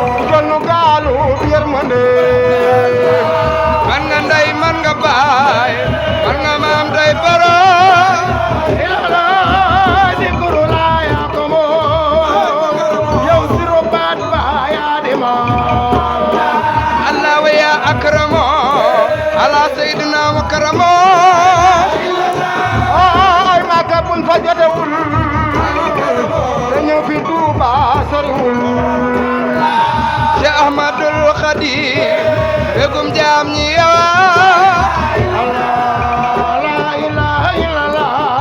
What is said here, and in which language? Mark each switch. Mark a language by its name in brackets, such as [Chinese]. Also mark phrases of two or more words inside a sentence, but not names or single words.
[Wolof] Jël nu gaalu yërmande. Man nga ndey, man nga baay, man nga maam doy borom. Yàlla zikru laa yaa ko moom. Yow siru baat ba yaa di moom. [Arabic] الله ويا أكرمو على سيدنا وكرمو. [Wolof] Ay, Màkka buñ fa jotewul. Te ñëw fi Tuuba soriwul. Cheikh Ahmadul Khadim, begum jaam ñi yow. [Arabic] الله لا إله إلا الله.